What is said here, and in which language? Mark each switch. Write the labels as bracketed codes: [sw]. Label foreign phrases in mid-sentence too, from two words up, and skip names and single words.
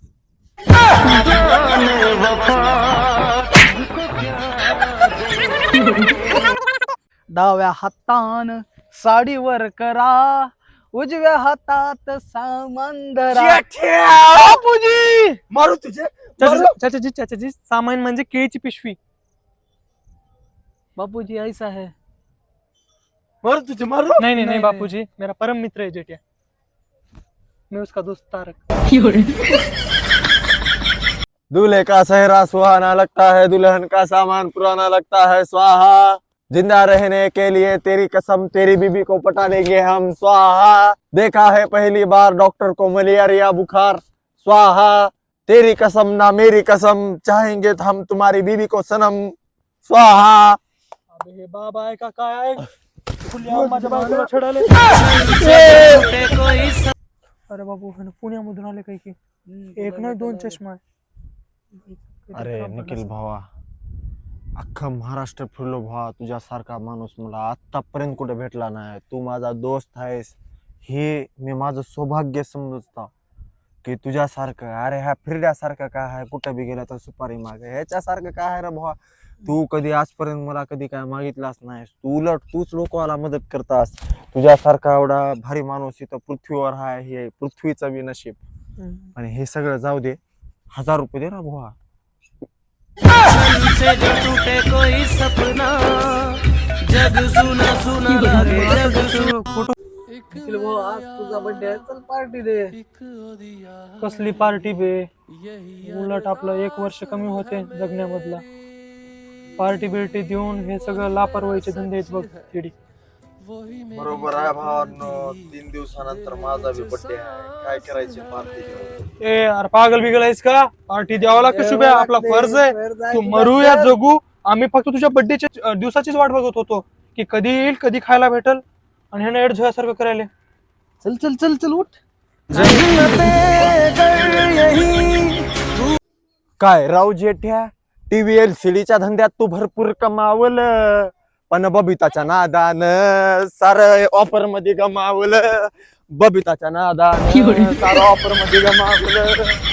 [mr] डाव्या हातान साडीवर करा, उजव्या हातात सामंदरा. बापूजी मारू तुझे चाचाजी सामान म्हणजे केळीची पिशवी. [hi] बापूजी ऐसा है. [mr] मारू तुझे मारू. [hi] नहीं नहीं नहीं नहीं, बापूजी, मेरा परम मित्र है जेठिया, मैं उसका दोस्त तारक. दूल्हे का सेहरा सुहाना लगता है, दुल्हन का सामान पुराना लगता है. स्वाहा. जिंदा रहने के लिए तेरी कसम, तेरी बीबी को पटा देंगे हम. स्वाहा. देखा है पहली बार डॉक्टर को मलेरिया बुखार. स्वाहा. तेरी कसम ना मेरी कसम, चाहेंगे तो हम तुम्हारी बीबी को सनम. स्वाहा. [mr] अबे बाबा आहे का काय आहे? खुल्या माझ्या बायकोला छेडाले. अरे बाबू ह्यानं पुण्यामधून आले काही की एक नाही दोन चष्मा आहे. अरे निखिल भावा, अख्खं महाराष्ट्र फिरलो भावा, तुझ्यासारखा माणूस मला आतापर्यंत कुठे भेटला नाही. तू माझा दोस्त आहेस, हे मी माझं सौभाग्य समजतो की तुझ्यासारखं. अरे ह्या फिरड्यासारखं काय आहे, कुठं बी गेलं तर सुपारी मागे, ह्याच्यासारखं काय आहे रे भावा. तू कधी आजपर्यंत मला कधी काय मागितलास नाहीस. तू उलट तूच लोकांना मदत करतास. तुझ्यासारखा एवढा भारी माणूस इथं पृथ्वीवर आहे, हे पृथ्वीचं बी नशीब. आणि हे सगळं जाऊ दे, 1000 रुपये दे ना भावा. [hi] से जो टूटे कोई सपना, जग सुना सुना लागे, जग सुना. [mr] निखिल भाऊ, आज तुझा बर्थडे आहे, चल पार्टी दे. कसली पार्टी बे, उलट आपलं 1 वर्ष कमी होते जगण्यामधला. पार्टी बिर्टी देऊन हे सगळं लापरवाहीचे धंदे आहेत बघ तिडी. बरोबर आहे भावांनो, 3 दिवसानंतर माझा बी बर्थडे आहे. काय करायचे पार्टी? ए अरे पागल बिगल आहेस का? पार्टी द्यावा लागतं शुभ्या, आपला फर्ज आहे. तू मरू या जगू, आम्ही फक्त तुझ्या बर्थडेच्या दिवसाचीच वाट बघत होतो की कधी येईल, कधी खायला भेटल, आणि ह्यानं एड झोयासारखं करायला. चल चल चल चल उठ. काय राव जेठ्या, टीव्ही LCD धंद्यात तू भरपूर कमावलं, पण बबिताच्या नादानं सारं ऑफर मध्ये गमावलं. बबिताच्या नादानं सारं ऑफर मध्ये गमावलं.